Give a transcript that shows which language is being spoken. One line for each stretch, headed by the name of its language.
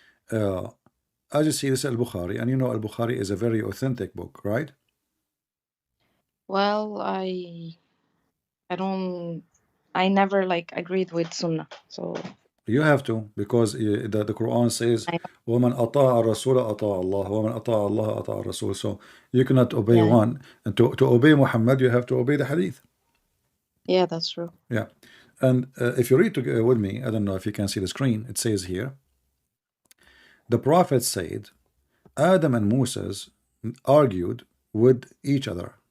English: As you see, this is Al-Bukhari, and you know Al-Bukhari is a very authentic book, right? Well, I never like agreed with Sunnah, so You have to, because the Quran says, I
Arabic: وَمَنْ أَطَاعَ الرَّسُولَ أَطَاعَ اللَّهَ وَمَنْ أَطَاعَ اللَّهَ أَطَاعَ الرَّسُولَ.
English: So you cannot obey yeah, one, and to obey Muhammad, you have to obey the hadith. yeah, that's true. Yeah. And if you read with me, I don't know if you can see the screen, it says here, the Prophet said, Adam and Moses argued with each other.